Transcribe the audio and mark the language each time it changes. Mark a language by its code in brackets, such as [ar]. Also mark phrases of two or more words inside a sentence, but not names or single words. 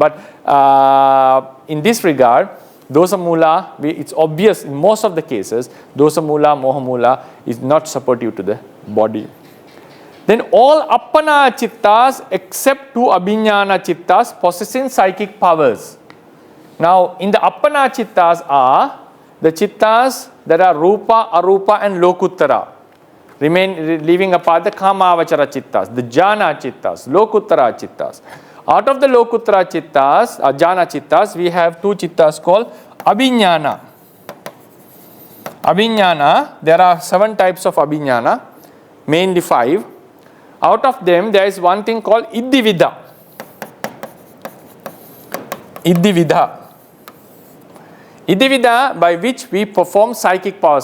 [en] But in this regard, [pi] dosa mula, [en] it's obvious in most of the cases, [pi] dosa mula, moha mula [en] is not supportive to the body. Then all [pi] appana chittas [en] except 2 [pi] abhiññāna chittas [en] possessing psychic powers. Now in the [pi] appana chittas [en] are the chittas that are [pi] rupa, arupa [en] and lokuttara. Leaving apart the [pi] kamavachara chittas, [en] the [pi] jhana chittas, lokuttara chittas. [en] Out of the [pi] lokuttara chittas, jhana chittas, [en] we have 2 chittas called abhiññāna. Abhiññāna, there are 7 types of abhiññāna, mainly 5. Out of them, there is one thing called iddhividha. Iddhividha, by which we perform psychic power.